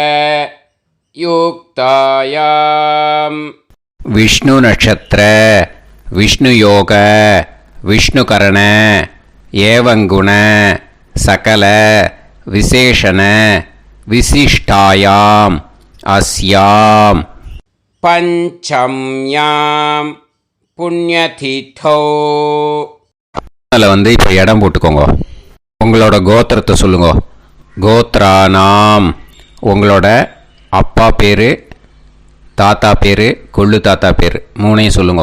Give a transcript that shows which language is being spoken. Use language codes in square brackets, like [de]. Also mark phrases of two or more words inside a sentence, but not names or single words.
[sa] युक्तायां विष्णु नक्षत्र विष्णु योग विष्णुकरण एवं गुण सकल विशेषण विशिष्टायां अस्यां पञ्चम्यां पुण्यतिथौ. [ta] அதில் இப்போ இடம் போட்டுக்கோங்க. உங்களோட கோத்திரத்தை சொல்லுங்க. கோத்ரானாம் உங்களோட அப்பா பேர், தாத்தா பேர், கொள்ளு தாத்தா பேர் 3ஐயும் சொல்லுங்க.